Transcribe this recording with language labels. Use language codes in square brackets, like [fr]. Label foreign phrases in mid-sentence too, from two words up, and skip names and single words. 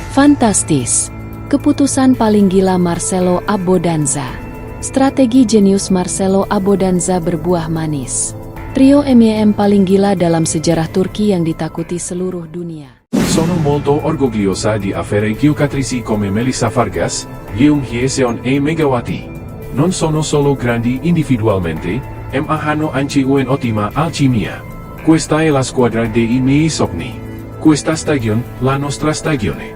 [id] Fantastis. Keputusan paling gila Marcelo Abbondanza. Strategi jenius Marcelo Abbondanza berbuah manis. Trio MEM paling gila dalam sejarah Turki yang ditakuti seluruh dunia. [it] Sono molto orgogliosa di avere giocatrici come Melissa Vargas, Yeum Hyeseon e Megawati. Non sono solo grandi individualmente, ma hanno anche un'ottima alchimia. Questa è la squadra dei miei sogni. Questa stagione, la nostra stagione.